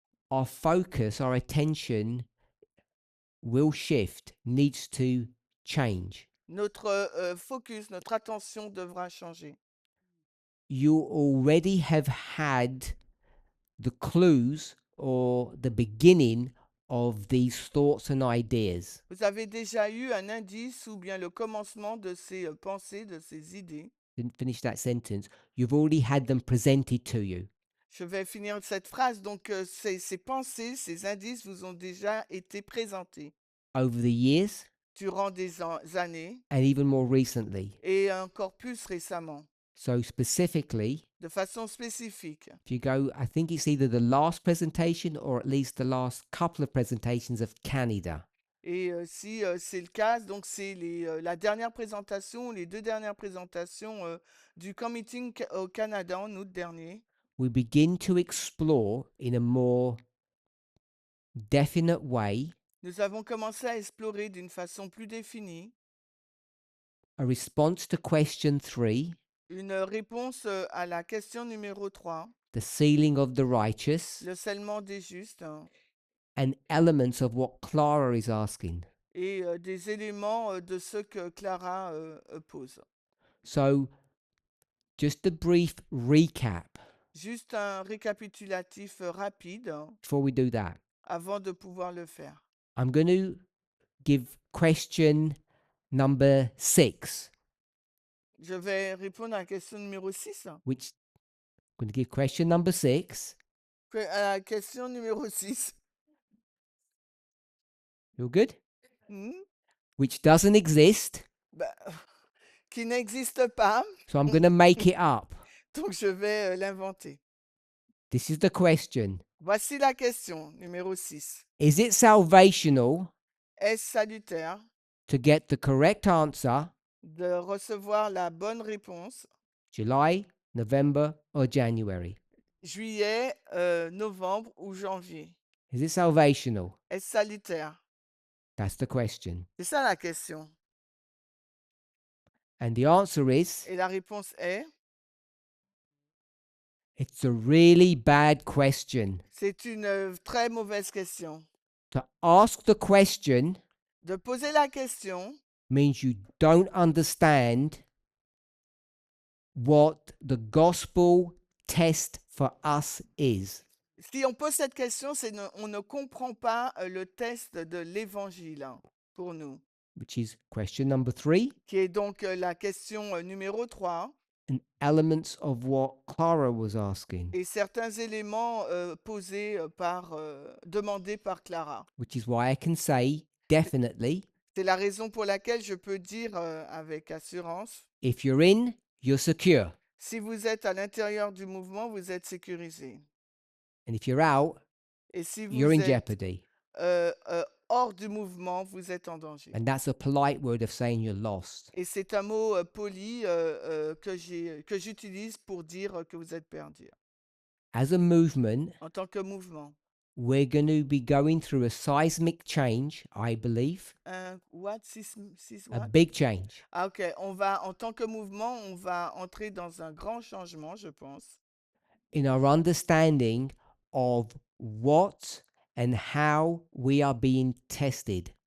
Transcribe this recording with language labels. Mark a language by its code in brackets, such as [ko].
[en] our focus, our attention will shift, needs to change. [fr] Notre focus, notre attention devra changer. [en] You already have had the clues or the beginning of these thoughts and ideas. [fr] Vous avez déjà eu un indice ou bien le commencement de ces pensées, de ces idées. [en] Didn't finish that sentence. You've already had them presented to you. [fr] Je vais finir cette phrase. Donc, ces pensées, ces indices vous ont déjà été présentés [en] Over the years [fr] durant des années [en] and even more recently. [fr] et encore plus récemment, [en] So specifically, [fr] de façon spécifique. [en] if you go, I think it's either the last presentation or at least the last couple of presentations of Canada. [fr] Et si c'est le cas, donc c'est la dernière présentation, les 2 dernières présentations du committee au Canada en août dernier. [en] We begin to explore in a more definite way [fr] Nous avons commencé à explorer d'une façon plus définie [en] a response to question 3, [fr] une réponse à la question numéro 3, [en] the sealing of the righteous, [fr] le scellement des justes, hein, [en] and elements of what Clara is asking. [fr] et des éléments de ce que Clara pose. [en] So, just a brief recap [fr] Juste un récapitulatif rapide hein, [en] before we do that. [fr] avant de pouvoir le faire. [en] I'm going to give question number 6, [fr] Je vais répondre à la question numéro 6. [en] which I'm going to give question number 6. [fr] À la question numéro 6. [en] You're good? Hmm? Which doesn't exist. [fr] Bah, qui n'existe pas, [en] So I'm going to make it up. [fr] donc je vais l'inventer. [en] This is the question. [fr] Voici la question numéro 6. [en] Is it salvational [fr] Est-ce salutaire [en] to get the correct answer [fr] de recevoir la bonne réponse [en] July, November, or January? [fr] juillet, novembre ou janvier? [en] Is it salvational? [fr] Est-ce salutaire? [en] That's the question. [fr] C'est ça la question. [en] And the answer is, [fr] Et la réponse est, [en] it's a really bad question. [fr] c'est une très mauvaise question. [en] To ask the question [fr] De poser la question [en] means you don't understand what the gospel test for us is. [fr] si on pose cette question, c'est on ne comprend pas le test de l'évangile pour nous, [en] Which is question number 3 [fr] qui est donc la question numéro 3 [en] and elements of what Clara was asking, [fr] et certains éléments posés demandés par Clara. [en] which is why I can say definitely, [fr] C'est la raison pour laquelle je peux dire avec assurance, [en] if you're in, you're secure. [fr] si vous êtes à l'intérieur du mouvement, vous êtes sécurisé. [en] And if you're out, [fr] Et si [en] you're [fr] vous [en] in [fr] êtes [en] jeopardy. [fr] hors du mouvement, vous êtes en danger. [en] And that's a polite word of saying you're lost. [fr] Et c'est un mot poli que j'utilise pour dire que vous êtes perdu. [en] As a movement, [fr] En tant que mouvement. [en] we're going to be going through a seismic change, I believe, What? a What? big change. [fr] Ah, ok. En tant que mouvement, on va entrer dans un grand changement, je pense, [en] In our understanding of what and how we are being tested.